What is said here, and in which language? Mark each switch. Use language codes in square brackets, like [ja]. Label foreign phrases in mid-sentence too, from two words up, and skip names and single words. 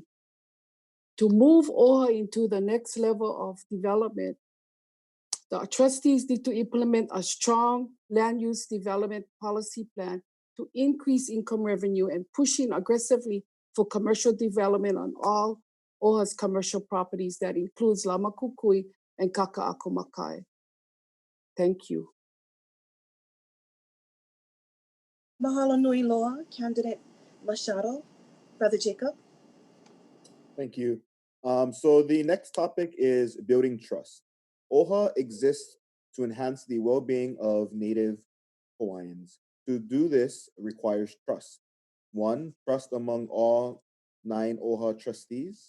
[en] To move OHA into the next level of development, the trustees need to implement a strong land use development policy plan to increase income revenue and pushing aggressively for commercial development on all OHA's commercial properties that includes Lama Kukui and Kaka'ako Thank you. [haw] Mahalo nui loa, [en] Candidate Machado. Brother Jacob. Thank you. So the next topic is building trust. OHA exists to enhance the well-being of Native Hawaiians. To do this requires trust. 1, trust among all 9 OHA trustees.